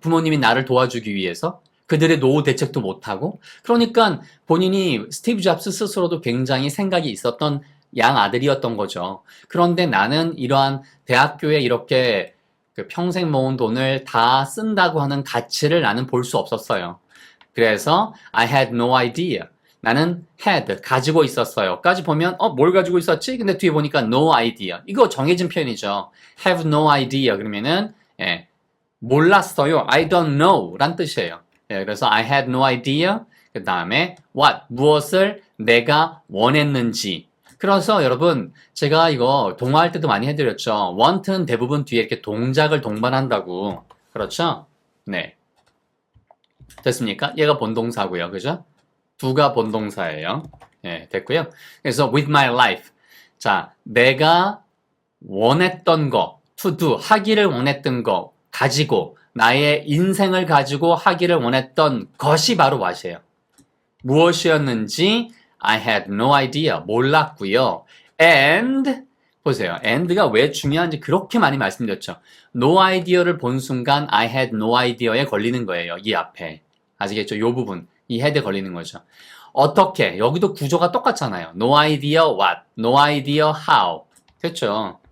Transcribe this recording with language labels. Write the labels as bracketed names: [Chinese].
[Korean] 부모님이 나를 도와주기 위해서. 그들의 노후 대책도 못하고. 그러니까 본인이 스티브 잡스 스스로도 굉장히 생각이 있었던 양 아들이었던 거죠. 그런데 나는 이러한 대학교에 이렇게 평생 모은 돈을 다 쓴다고 하는 가치를 나는 볼 수 없었어요. 그래서 [English] I had no idea. [Korean] 나는 had, 가지고 있었어요. 까지 보면 뭘 가지고 있었지? 근데 뒤에 보니까 no idea. 이거 정해진 표현이죠. [English] have no idea. [Korean] 그러면은 몰랐어요. [English] I don't know [Korean] 란 뜻이에요. 그래서 [English] I had no idea. [Korean] 그 다음에 what, 무엇을 내가 원했는지. 그래서 여러분 제가 이거 동화할 때도 많이 해드렸죠. want는 대부분 뒤에 이렇게 동작을 동반한다고. 그렇죠? 네. 됐습니까? 얘가 본동사고요. 그죠? do가 본동사예요. 예, 됐고요. [English] 그래서 with my life. [Korean] 자, 내가 원했던 거, to do, 하기를 원했던 거, 가지고, 나의 인생을 가지고 하기를 원했던 것이 바로 what이에요. 무엇이었는지 [English] I had no idea. [Korean] 몰랐고요. And 보세요. and가 왜 중요한지 그렇게 많이 말씀드렸죠. no idea를 본 순간 [English] I had no idea [Korean] 에 걸리는 거예요. 이 앞에. 아시겠죠? 이 부분. 이 head에 걸리는 거죠. 어떻게? 여기도 구조가 똑같잖아요. [English] no idea what, no idea how. [Korean] 됐죠?